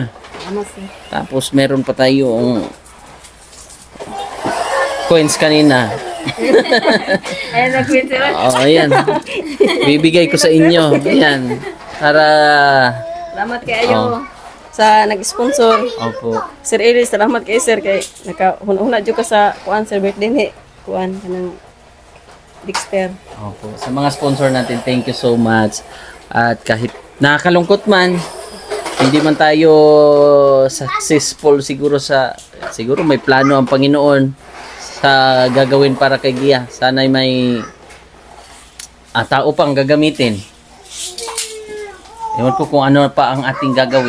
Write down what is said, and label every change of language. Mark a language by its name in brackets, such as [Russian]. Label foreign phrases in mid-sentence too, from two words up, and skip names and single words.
[Filipino] Tapos meron pa tayo coins kanina. Ayan, nag-quit sila. Ayan. Bibigay ko sa inyo. Ayan. Para Salamat kayo sa nag-sponsor. Opo. Sir Eli, [Cebuano] salamat kay Sir kay nakahuna jud ka sa kuan Sir birthday ni kuan kanang Dexter. [Filipino] Opo. Sa mga sponsor natin, [English] thank you so much. [Filipino] At kahit nakakalungkot man, hindi man tayo successful siguro may plano ang Panginoon sa gagawin para kay Gia. Sana'y may tao pang gagamitin. Ewan ko kung ano pa ang ating gagawin.